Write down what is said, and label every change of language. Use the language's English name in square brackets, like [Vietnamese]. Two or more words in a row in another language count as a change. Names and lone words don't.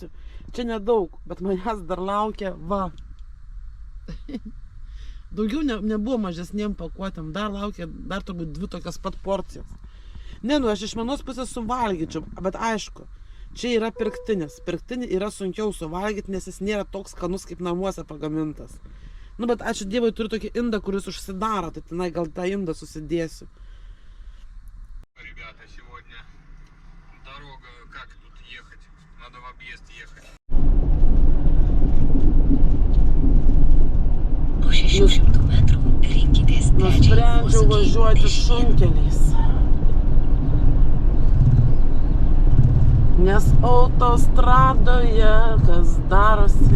[Lithuanian] Čia nedaug, bet manęs dar laukia, va. Daugiau nebuvo mažesniem pakuotėm, dar laukia, dar turbūt 2 tokias pat porcijas. Ne, nu aš iš vienos pusės suvalgyčiau, bet aišku, čia yra pirktinis. Pirktinį yra sunkiau suvalgyti, nes jis nėra toks skanus kaip namuose pagamintas. Nu, bet ačiū Dievui turiu tokį indą, kuris užsidaro, tai tenai gal tą indą susidėsiu. [Russian] Ребята, сегодня дорога, как тут ехать? Надо в объезд ехать. [Lithuanian] Nusprendžiau važiuoti šunkeliais. Nes autostradoje kas darosi.